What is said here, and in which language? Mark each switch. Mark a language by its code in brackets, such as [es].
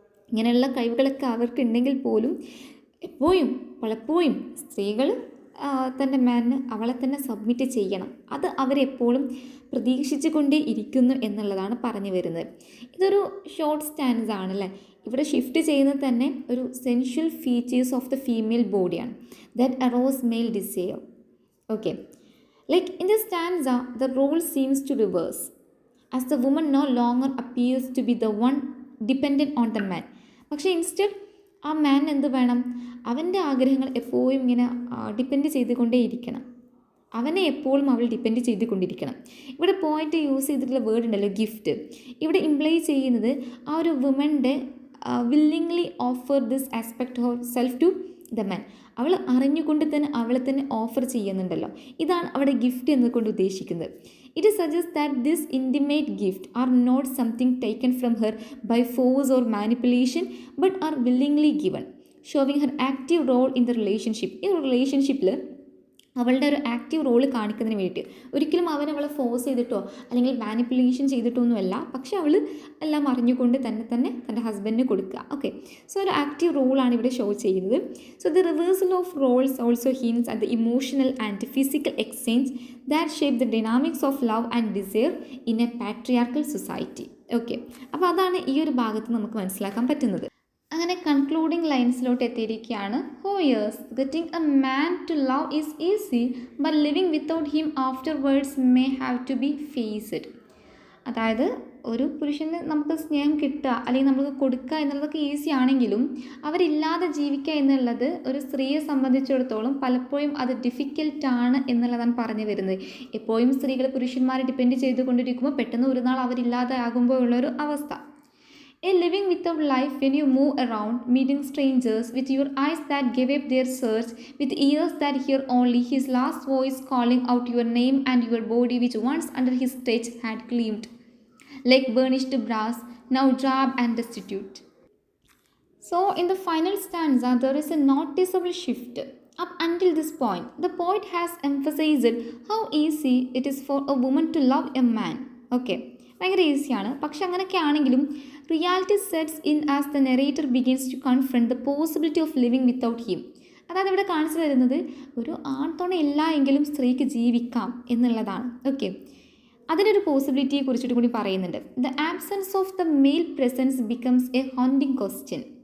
[ml] ഇങ്ങനെയുള്ള കഴിവുകളൊക്കെ അവർക്കുണ്ടെങ്കിൽ പോലും എപ്പോഴും പലപ്പോഴും സ്ത്രീകൾ തൻ്റെ മാനിന് അവളെ തന്നെ സബ്മിറ്റ് ചെയ്യണം. അത് അവരെപ്പോഴും പ്രതീക്ഷിച്ചു കൊണ്ടേ ഇരിക്കുന്നു എന്നുള്ളതാണ് പറഞ്ഞു വരുന്നത്. ഇതൊരു ഷോർട്ട് സ്റ്റാൻസ് ആണല്ലേ. ഇവിടെ ഷിഫ്റ്റ് ചെയ്യുന്നത് തന്നെ ഒരു സെൻഷ്വൽ [en] features of the female [ml] ബോഡിയാണ്, [en] That arouse male desire. Okay, like in the stanza the role seems to reverse as the woman no longer appears to be the one dependent on the man. [ml] പക്ഷേ instead ആ മാൻ എന്ത് വേണം? അവൻ്റെ ആഗ്രഹങ്ങൾ എപ്പോഴും ഇങ്ങനെ depend ചെയ്തുകൊണ്ടേയിരിക്കണം, അവനെ എപ്പോഴും അവൾ ഡിപ്പെൻഡ് ചെയ്തുകൊണ്ടിരിക്കണം. ഇവിടെ പോയിന്റ് യൂസ് ചെയ്തിട്ടുള്ള വേർഡ് ഉണ്ടല്ലോ ഗിഫ്റ്റ്, ഇവിടെ ഇംപ്ലൈ ചെയ്യുന്നത് ആ ഒരു വുമൻ്റെ [en] Willingly offer this aspect of self to the man. [ml] അവൾ അറിഞ്ഞുകൊണ്ട് തന്നെ അവളെ തന്നെ ഓഫർ ചെയ്യുന്നുണ്ടല്ലോ, ഇതാണ് അവിടെ ഗിഫ്റ്റ് എന്നുകൊണ്ട് ഉദ്ദേശിക്കുന്നത്. It suggests that this intimate gift are not something taken from her by force or manipulation, but are willingly given, showing her active role in the relationship. ഈ റിലേഷൻഷിപ്പിൽ അവളുടെ ഒരു ആക്റ്റീവ് റോള് കാണിക്കുന്നതിന് വേണ്ടിയിട്ട്, ഒരിക്കലും അവളെ ഫോഴ്സ് ചെയ്തിട്ടോ അല്ലെങ്കിൽ മാനിപ്പുലേഷൻ ചെയ്തിട്ടോ ഒന്നുമല്ല, പക്ഷെ അവൾ എല്ലാം അറിഞ്ഞുകൊണ്ട് തന്നെ തൻ്റെ ഹസ്ബൻഡിന് കൊടുക്കുക. ഓക്കെ, സോ ഒരു ആക്റ്റീവ് റോളാണ് ഇവിടെ ഷോ ചെയ്യുന്നത്. [en] So the reversal of roles also hints at the emotional and physical exchange that shape the dynamics of love and desire in a patriarchal society. [ml] Okay, അപ്പോൾ അതാണ് ഈ ഒരു ഭാഗത്ത് നമുക്ക് മനസ്സിലാക്കാൻ പറ്റുന്നത്. അങ്ങനെ കൺക്ലൂഡിങ് ലൈൻസിലോട്ട് എത്തിയിരിക്കുകയാണ്. [en] Yes, getting a man to love is easy, but living without him afterwards may have to be faced. [ml] അതായത് ഒരു പുരുഷന് നമുക്ക് സ്നേഹം കിട്ടുക അല്ലെങ്കിൽ നമുക്ക് കൊടുക്കുക എന്നുള്ളതൊക്കെ ഈസി ആണെങ്കിലും അവരില്ലാതെ ജീവിക്കുക എന്നുള്ളത് ഒരു സ്ത്രീയെ സംബന്ധിച്ചിടത്തോളം പലപ്പോഴും അത് ഡിഫിക്കൽട്ടാണ് എന്നുള്ളതാണ് പറഞ്ഞു വരുന്നത്. എപ്പോഴും സ്ത്രീകൾ പുരുഷന്മാരെ ഡിപ്പെൻഡ് ചെയ്തുകൊണ്ടിരിക്കുമ്പോൾ പെട്ടെന്ന് ഒരു നാൾ അവരില്ലാതെ ആകുമ്പോൾ ഉള്ളൊരു അവസ്ഥ. [en] A living without life when you move around, meeting strangers, with your eyes that give up their search, with ears that hear only his last voice calling out your name, and your body which once under his touch had gleamed like burnished brass, now drab and destitute. So in the final stanza there is a noticeable shift. Up until this point, the poet has emphasized how easy it is for a woman to love a man. Okay, [ml] ഭയങ്കര ഈസിയാണ്. പക്ഷെ അങ്ങനെയൊക്കെ ആണെങ്കിലും [en] Reality sets in as the narrator begins to confront the possibility of living without him. [ml] അതായത് ഇവിടെ കാണിച്ചു തരുന്നത് ഒരു ആൺതുണ ഇല്ല എങ്കിലും സ്ത്രീക്ക് ജീവിക്കാം എന്നുള്ളതാണ്. ഓക്കെ, അതിനൊരു പോസിബിലിറ്റിയെ കുറിച്ചിട്ട് കൂടി പറയുന്നുണ്ട്. [en] The absence of the male presence becomes a haunting question.